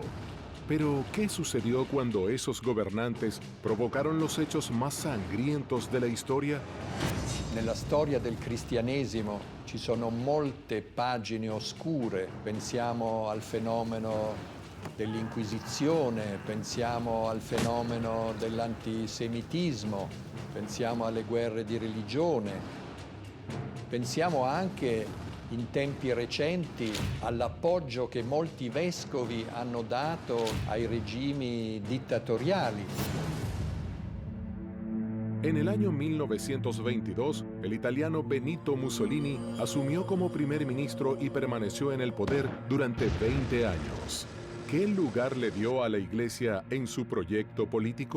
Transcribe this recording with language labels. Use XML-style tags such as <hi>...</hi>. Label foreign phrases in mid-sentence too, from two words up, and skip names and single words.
<es>Pero, ¿qué sucedió cuando esos gobernantes provocaron los hechos más sangrientos de la historia?</es> <it>Nella storia del cristianesimo ci sono molte pagine oscure. Pensiamo al fenomeno dell'Inquisizione, pensiamo al fenomeno dell'antisemitismo, pensiamo alle guerre di religione, pensiamo anche in tempi recenti all'appoggio che molti vescovi hanno dato ai regimi dittatoriali.</it> <es>En el año 1922, el italiano Benito Mussolini asumió como primer ministro y permaneció en el poder durante 20 años. ¿Qué lugar le dio a la Iglesia en su proyecto político?</es>